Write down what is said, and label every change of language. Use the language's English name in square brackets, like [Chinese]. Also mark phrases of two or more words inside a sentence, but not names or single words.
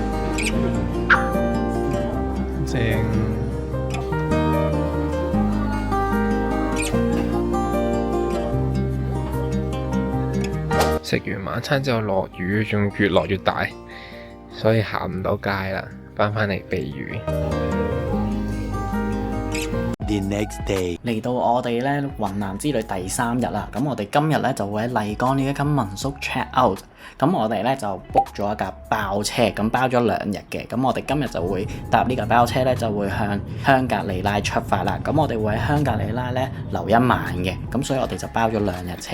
[Cantonese] 正。食完晚餐之後落雨，仲越落越大，所以行唔到街啦，返嚟避雨。 [English] The next day， [Cantonese] 嚟到我哋咧雲南之旅第3日啦，咁我哋今日咧就會喺麗江呢一間民宿 [English] check out。 [Cantonese] 咁我哋咧就 book 咗一架包車，咁包咗2日嘅。咁我哋今日就會搭呢架包車咧，就會向香格里拉出發啦。咁我哋會喺香格里拉咧留1晚嘅，咁所以我哋就包咗2日車。